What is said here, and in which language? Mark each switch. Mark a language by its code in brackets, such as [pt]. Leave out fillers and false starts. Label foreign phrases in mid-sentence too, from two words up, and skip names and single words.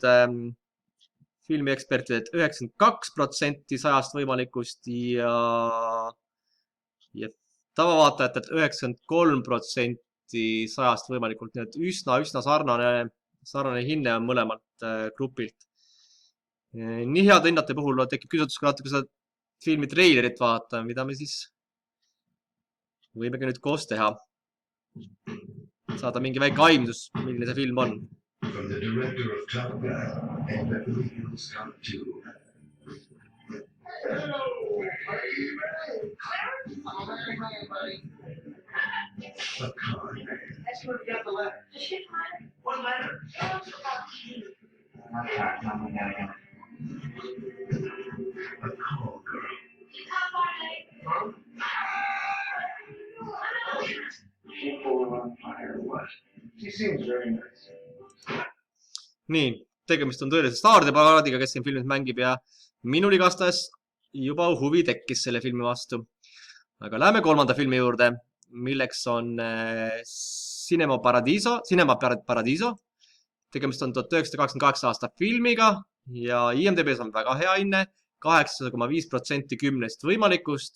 [et] Filmiekspertidelt 92% 100 võimalikust ja tavavaatajatelt 93% 100 võimalikult, nii et üsna sarnane hinne on mõlemalt grupilt. Nii head hinnate puhul tekib küsimus, kui natuke seda filmi treilerit vaata, mida me siis võimegi nüüd koos teha. Saada mingi väike aimdus, milline see film on. [en] From the director of Top Gun and Beverly Hills Cop 2. Hello, baby! Clarence? A con man. That's where we got the letter. The ship letter? What letter? A call girl. Huh? She full on fire, what? She seems very nice. [et] Nii, tegemist on tõelise staaride paraadiga, kes siin filmis mängib ja minul igastahes juba huvi tekkis selle filmi vastu. Aga läheme 3. filmi juurde, milleks on Cinema Paradiso. Tegemist on 1988 aasta filmiga ja IMDB's on väga hea hinne, 8,5% 10 võimalikust.